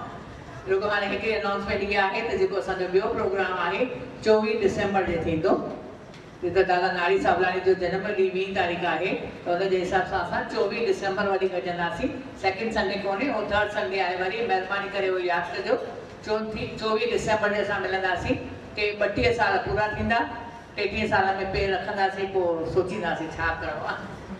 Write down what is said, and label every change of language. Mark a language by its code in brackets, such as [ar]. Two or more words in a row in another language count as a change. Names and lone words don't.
[sd] रुगो हाणे हिकिड़ी अनाउंसमेंट इहा आहे त जेको असांजो ॿियो प्रोग्राम आहे 24 डिसेंबर जे थींदो, जिते दादा नारी सावलानी जो जनम ॾींहुं 20 तारीख़ आहे, त हुनजे हिसाब सां असां 24 डिसेंबर वरी गॾंदासीं। [en] second Sunday [sd] कोन्हे, उहो [en] third Sunday [sd] आहे। वरी महिरबानी करे उहो यादि कजो, 24 डिसेंबर जे असां मिलंदासीं। के 32 साल पूरा थींदा, 33 साल में पेर रखंदासीं, पोइ सोचींदासीं छा करिणो आहे।